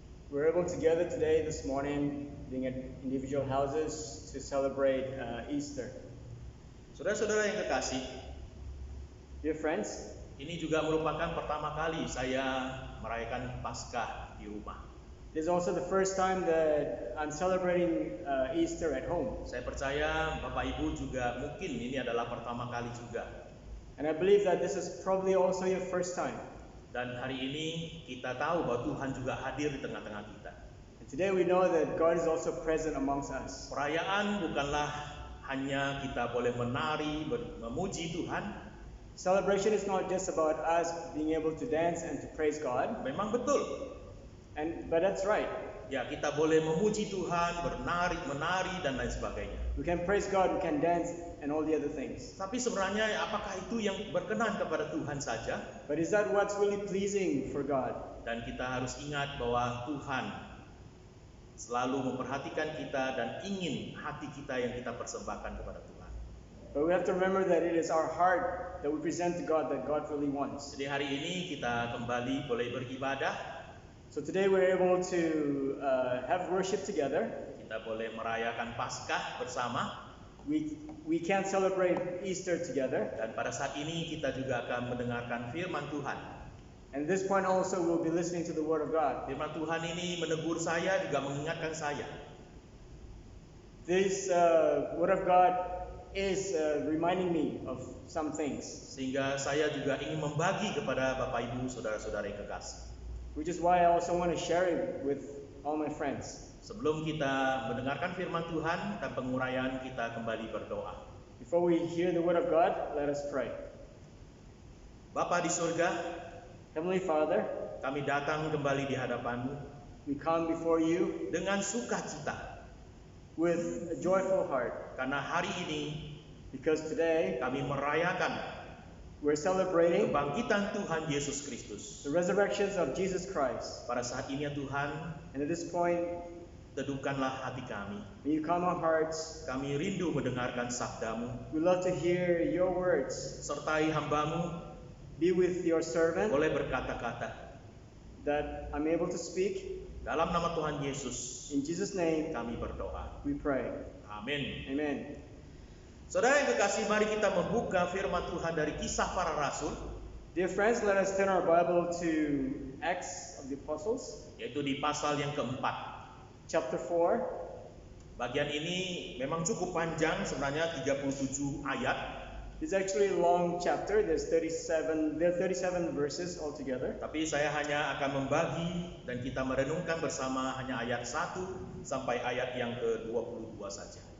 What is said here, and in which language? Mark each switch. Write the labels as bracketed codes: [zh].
[en] We're able to gather today, this morning, being at individual houses to celebrate Easter. [id] Saudara-saudara yang kekasih, [en] Dear friends, [id] ini juga merupakan pertama kali saya merayakan Paskah di rumah. [en] it is also the first time that I'm celebrating Easter at home. [id] Saya percaya Bapak Ibu juga mungkin ini adalah pertama kali juga. [en] And I believe that this is probably also your first time. [id] Dan hari ini kita tahu bahwa Tuhan juga hadir di tengah-tengah kita. [en] And today we know that God is also present amongst us. [id] Perayaan bukanlah hanya kita boleh menari, memuji Tuhan. [en] Celebration is not just about us being able to dance and to praise God. [id] Memang betul. [en] But that's right. [id] Ya, kita boleh memuji Tuhan, menari dan lain sebagainya. [en] We can praise God, we can dance, and all the other things. [id] Tapi sebenarnya apakah itu yang berkenan kepada Tuhan saja? [en] But is that what's really pleasing for God? [id] Dan kita harus ingat bahwa Tuhan selalu memperhatikan kita dan ingin hati kita yang kita persembahkan kepada Tuhan. [en] But we have to remember that it is our heart that we present to God that God really wants. [id] Jadi hari ini kita kembali boleh beribadah. [en] So today we're able to have worship together. [id] Kita boleh merayakan Paskah bersama. [en] We can celebrate Easter together. [id] Dan pada saat ini kita juga akan mendengarkan firman Tuhan. [en] And at this point also we'll be listening to the Word of God. [id] Firman Tuhan ini menegur saya, juga mengingatkan saya. [en] This Word of God is reminding me of some things. [id] Sehingga saya juga ingin membagi kepada Bapak Ibu, saudara-saudara yang kekasih. [en] Which is why I also want to share it with all my friends. [id] Sebelum kita mendengarkan firman Tuhan dan penguraian, kita kembali berdoa. [en] Before we hear the Word of God, let us pray. [id] Bapa di surga, [en] Heavenly Father, [id] kami datang kembali di hadapan-Mu [en] we come before you [id] dengan sukacita. [en] with a joyful heart. [id] Karena hari ini [en] Because today [id] kami merayakan [en] We're celebrating [id] kebangkitan Tuhan Yesus Kristus. [en] the resurrections of Jesus Christ. [id] Pada saat ini ya Tuhan, [en] And at this point, [id] teduhkanlah hati kami. [en] may you calm our hearts. [id] Kami rindu mendengarkan sabdamu. [en] We love to hear your words. [id] Sertai hambamu [en] Be with your servant [id] boleh berkata-kata. [en] that I'm able to speak. [id] Dalam nama Tuhan Yesus, [en] In Jesus' name, [id] kami berdoa. [en] we pray. [id] Amin. [en] Amen. [id] Saudara yang kekasih, mari kita membuka firman Tuhan dari Kisah Para Rasul, [en] Dear friends, let us turn our Bible to Acts of the Apostles, [id] yaitu di pasal yang keempat. [en] chapter 4. [id] Bagian ini memang cukup panjang, sebenarnya 37 ayat. [en] It's actually a long chapter. There are 37 verses altogether. [id] Tapi saya hanya akan membagi dan kita merenungkan bersama hanya ayat 1 sampai ayat yang ke-22 saja.